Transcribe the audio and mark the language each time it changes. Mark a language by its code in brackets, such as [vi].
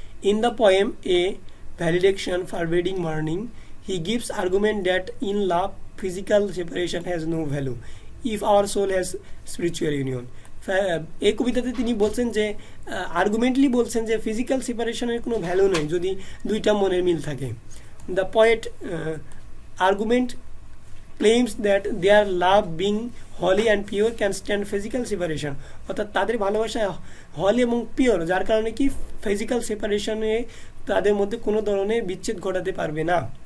[en] In the poem a valediction forbidding mourning, he gives argument that in love physical separation has no value if our soul has spiritual union. [bn] এই কবিতাতে তিনি বলছেন যে আর্গুমেন্টলি বলছেন যে physical সেপারেশনের কোনো value নেই যদি দুইটা মনের মিল থাকে। [en] the poet argument claims that their love being holy and pure can stand physical separation, [bn] অর্থাৎ তাদের ভালোবাসা হলি এবং পিওর, যার কারণে কি ফিজিক্যাল সেপারেশনে তাদের মধ্যে কোনো ধরনের বিচ্ছেদ ঘটাতে পারবে না।